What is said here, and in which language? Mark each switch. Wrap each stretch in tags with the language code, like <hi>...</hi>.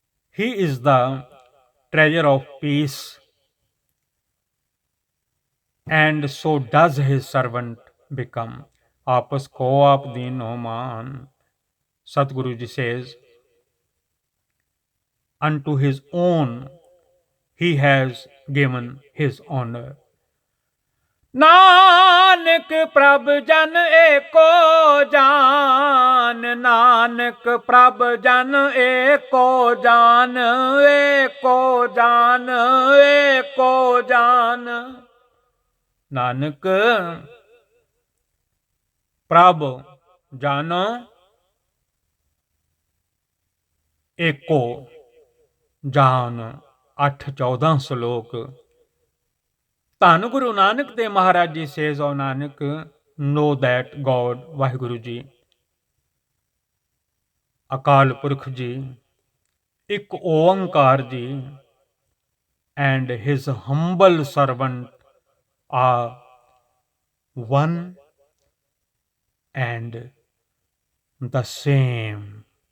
<en>He is the treasure of peace, and so does his servant become.</en> <hi>आपस को आप दीनो मान।</hi> <en>Satguru ji says, unto his own he has given his honor.</en> <hi>Nanak प्रभ जन एको जान, नानक प्रभ जन एको जान, एको जान, एको जान।</hi> <pa>नानक ਪ੍ਰਭ ਜਨ ਏਕੋ ਜਾਨ।</pa> <en>8-14 ਸ਼ਲੋਕ। ਧੰਨ Guru Nanak Dev Maharaj ji says, O Nanak, know that God Waheguru ji, Akal Purakh ji, Ik Onkar ji, and his humble servant are one and the same.</en>